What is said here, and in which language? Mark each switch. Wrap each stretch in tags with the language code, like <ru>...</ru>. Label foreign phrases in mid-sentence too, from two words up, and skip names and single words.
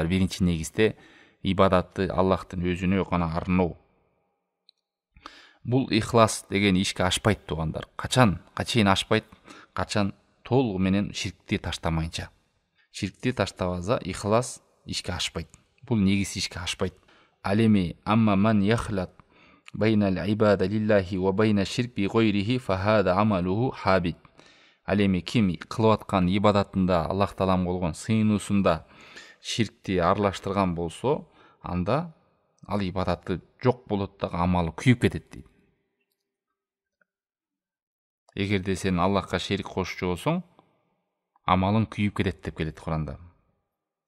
<ky>Биринчи негизде ибадатты Аллахтын өзүнө гана арноо. Бул ихлас деген ишке ашпайт туугандар. Качан ашпайт? Качан толугу менен ширкти таштамайынча. Ширкти таштабаса ихлас ишке ашпайт. Бул негиз ишке ашпайт.</ky> <ar>اعلم أما من يخلط بين العبادة لله وبين الشرك بغيره فهذا عمله حابط.</ar> <ky>Алеми ким кылып аткан ибадатында Аллах Таалам болгон сыйынуусунда ширкти аралаштырган болсо, анда ал ибадаты жок болот дагы амалы күйүп кетет дейт. Эгерде сен Аллахка шерик кошчу болсоң, амалың күйүп кетет деп келет Куранда.</ky>